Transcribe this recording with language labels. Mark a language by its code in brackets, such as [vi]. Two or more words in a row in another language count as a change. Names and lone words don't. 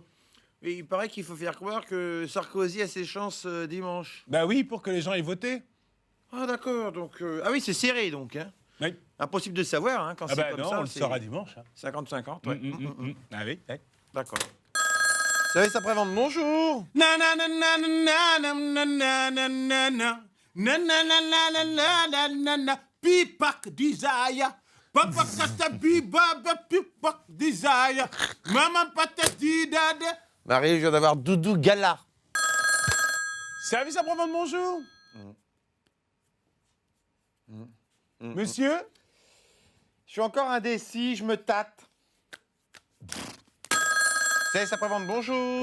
[fr] Et il paraît qu'il faut faire croire que Sarkozy a ses chances dimanche. Ben oui, pour que les gens aient voté. Ah, d'accord, donc... Ah oui, c'est serré, donc, hein. Oui. Impossible de savoir, hein, quand Ah c'est ben comme non, ça. on le c'est saura dimanche. Hein. 50-50, ouais. Ah oui, ouais. D'accord. Service après-vente, bonjour. Na na na na na na na na na na Nananananananana, pipak desire. Papa katabi baba pipak desire. Maman patati dada. Marie, je viens d'avoir Doudou Gala. Service après-vente, bonjour. Monsieur? Je suis encore indécis, je me tâte. Service après-vente, bonjour.